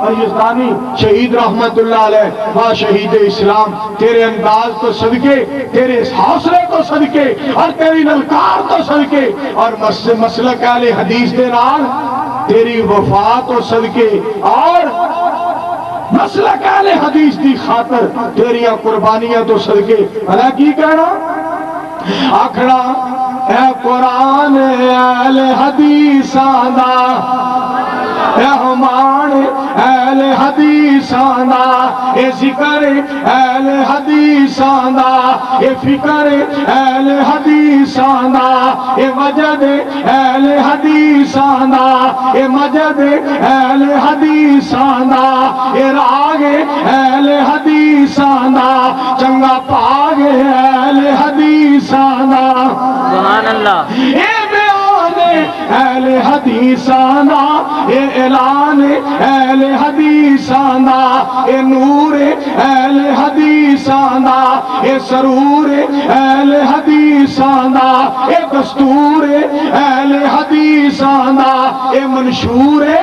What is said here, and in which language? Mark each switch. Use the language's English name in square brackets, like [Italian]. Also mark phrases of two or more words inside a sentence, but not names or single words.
[Punjabi] اور یزدانی شہید [Arabic] رحمت اللہ علیہ [Punjabi] با شہید اسلام، تیرے انداز تو صدقے، تیرے حوصلے تو صدقے، اور تیری للکار تو صدقے، اور مسلک اہل حدیث دے نال تیری وفا تو صدقے، اور مسلک اہل حدیث دی خاطر تیریاں قربانیاں تو صدقے۔ بھلا کی کہنا؟ آکھنا اے قرآن اہل حدیثاں دا، اے ہمان اہل حدیثاں دا، اے ذکر اہل حدیثاں دا، اے فکر اہل حدیثاں دا، اے مجد اہل حدیثاں دا، اے مجد اہل حدیثاں دا، اے راگ اہل حدیثاں دا، چنگا پاگ اہل حدیثاں دا، [Arabic] سبحان اللہ۔ [Punjabi] اے بیان اہل حدیثاں دا، اے اعلان اہل حدیثاں دا، اے نور اہل حدیثاں دا، اے سرور اہل حدیثاں دا، اے دستور اہل حدیثاں دا، اے منشور